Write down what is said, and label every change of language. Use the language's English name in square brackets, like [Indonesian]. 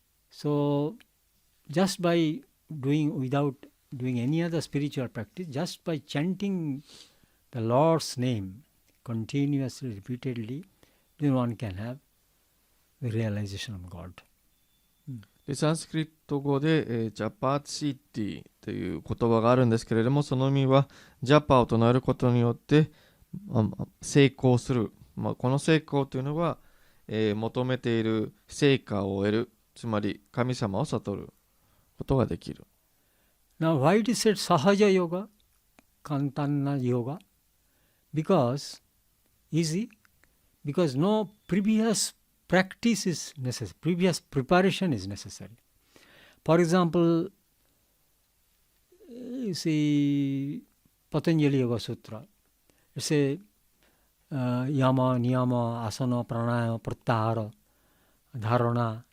[English] So just by without doing any other spiritual practice, just by chanting the Lord's name continuously, repeatedly, then one can have the realization of God. [Japanese] でサンスクリット語で、ジャパーシティという言葉があるんですけれども、その意味はジャパを唱えることによって、成功する、この成功というのは、求めている成果を得る、つまり神様を悟ることができる。 [English] Now, why it is said Sahaja Yoga, Kantana Yoga? Because, easy, because no previous practice is necessary, previous preparation is necessary. For example, you see Patanjali Yoga Sutra, it says yama, niyama, asana, pranayama, pratyahara, dharana.